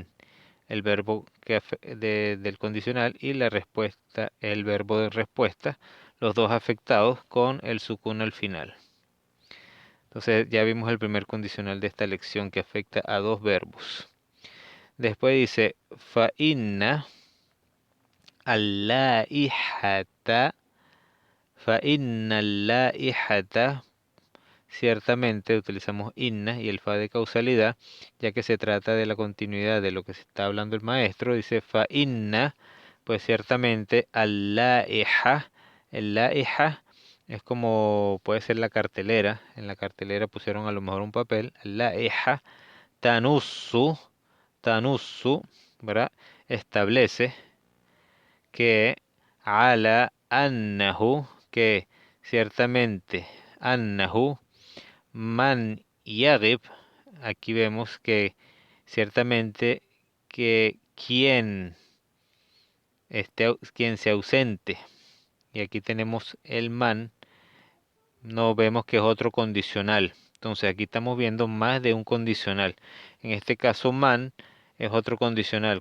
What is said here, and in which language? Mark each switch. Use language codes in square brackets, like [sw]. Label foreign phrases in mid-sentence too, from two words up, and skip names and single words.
[es] El verbo del condicional y la respuesta, el verbo de respuesta. Los dos afectados con el sukun al final. Entonces ya vimos el primer condicional de esta lección que afecta a dos verbos. Después dice [ar] فإن اللائحة فإن اللائحة, [es] ciertamente utilizamos inna y el fa de causalidad, ya que se trata de la continuidad de lo que se está hablando el maestro. Dice [ar] فإن, [es] pues ciertamente al-laiha, el laiha es como puede ser la cartelera. En la cartelera pusieron a lo mejor un papel. [ar] لائحة تنص تنص, [es] ¿verdad? Establece que [ar] على أنه, [es] que ciertamente [ar] أنه من يغب, [es] aquí vemos que ciertamente que quien se ausente, y aquí tenemos el man, no vemos que es otro condicional. Entonces aquí estamos viendo más de un condicional. En este caso man es otro condicional.